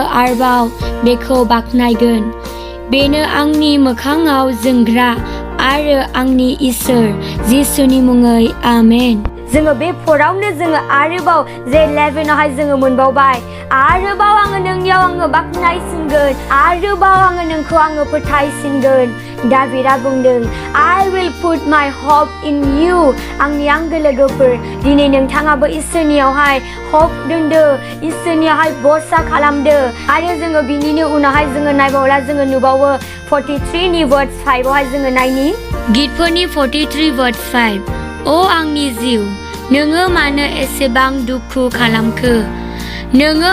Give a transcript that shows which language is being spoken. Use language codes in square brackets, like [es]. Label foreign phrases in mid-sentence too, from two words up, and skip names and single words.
[brx] आरोबाव बेखौ बाख्नायगोन बेनो आंनि मोखाङाव जोंग्रा आरो आंनि इसोर जिसुनि मुङै आमेन जोङो बे फरावनो जोङो आरोबाव जे 11आवहाय जोङो मोनबावबाय आरोबाव आङो नोंनियाव आङो बाख्नायसिनगोन आरोबाव आङो नोंखौ आङो फोथायसिनगोन दाबिदा बुंदों [en] I will put my hope in you [brx] आंनि आंगो लोगोफोर दिनै नोंथाङाबो इसोरनियावहाय hope दोनदो इसोरनियावहाय बरसा खालामदो आरो जोङो बिनिनो उनावहाय जोङो नायबावला जोङो नुबावो 43:5आवहाय जोङो नायनि गितफोरनि 43:5 ओ आंनि जिउ नोङो मानो एसेबां दुखु खालामखो नोङो